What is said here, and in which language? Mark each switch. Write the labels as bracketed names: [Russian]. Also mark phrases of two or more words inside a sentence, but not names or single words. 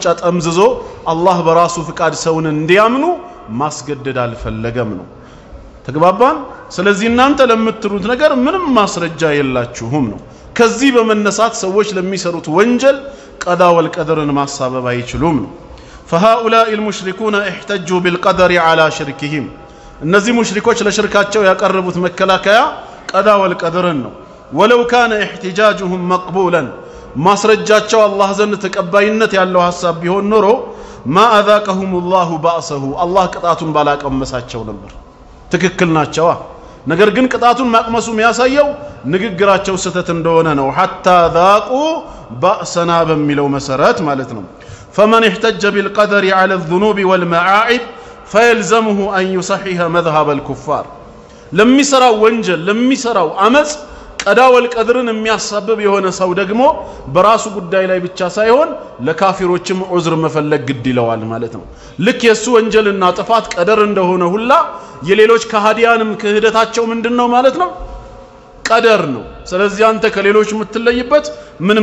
[Amharic] ጠምዝዞ አላህ በራሱ ፍቃድ ሰውን እንዲያምኑ ማስገደድ አልፈለገም ነው ተግባባን ስለዚህ እናንተ ለምትሉት ነገር ምንም ማስረጃ የላችሁም ነው ከዚህ በመነሳት ሰዎች ለሚሰሩት ወንጀል ቀዳ ወልቀደርን ማሳበብ አይችሉም ነው [Arabic] فهؤلاء المشركون احتجوا بالقدر على شركهم [Amharic] እነዚህ ሙሽሪኮች ለሽርካቸው ያቀርቡት መከላከያ [Arabic] القضاء والقدر [Amharic] ነው [Arabic] ولو كان احتجاجهم مقبولا [Amharic] ማስረጃቸው አላህ ዘንድ ተቀባይነት ያለው ሐሳብ ቢሆን ኖሮ ما [Arabic] اذاقهم الله بأسه الله [Amharic] ቅጣቱን ባላቀመሳቸው ነበር ትክክል ናቸው ነገር ግን ቅጣቱን ማቅመሱ የሚያሳየው ንግግራቸው ስተት እንደሆነ ነው [Arabic] حتى ذاقوا بأسنا [Amharic] በሚለው መሰረት ማለት ነው [Arabic] فمن احتج بالقدر على الذنوب والمعائب فيلزمه أن يصحح مذهب الكفار لم يسروا وانجل لم يسروا عمس القضاء والقدر [Amharic] የሚያሳብብ የሆነ ሰው ደግሞ በራሱ ጉዳይ ላይ ብቻ ሳይሆን ለካፊሮችም ዑዝር መፈለግ ግድ ይለዋል ማለት ነው ልክ የሱ ወንጀልና ጥፋት ቀደር እንደሆነ ሁላ የሌሎች ከሃዲያንም ክህደታቸው ምንድነው ማለት ነው ቀደር ነው ስለዚህ አንተ ከሌሎች የምትለይበት ምንም